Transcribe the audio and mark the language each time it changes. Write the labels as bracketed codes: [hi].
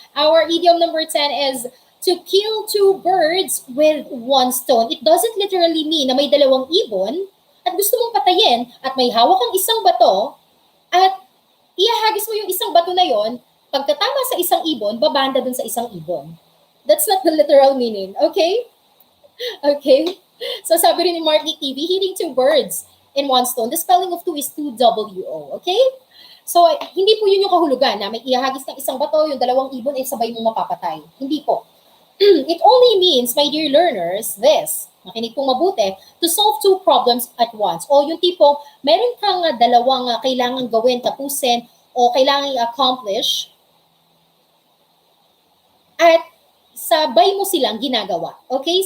[en] Our idiom number 10 is to kill two birds with one stone. It doesn't literally mean [tl] na may dalawang ibon at gusto mong patayin at may hawak kang isang bato at ihahagis mo yung isang bato na yon, pagkatama sa isang ibon, babanda dun sa isang ibon. [en] That's not the literal meaning, okay? Okay? So [tl] sabi rin ni [en] Marky TV, hitting two birds in one stone. The spelling of two is 2-W-O, okay? [tl] So hindi po yun yung kahulugan na may ihahagis ng isang bato, yung dalawang ibon ay sabay mong mapapatay. Hindi po. [en] It only means, my dear learners, this, [tl] makinig pong mabuti, [en] to solve two problems at once. [tl] O yung tipo, meron kang dalawang kailangan gawin, tapusin, o kailangan i-accomplish, at sabay mo silang ginagawa. Okay?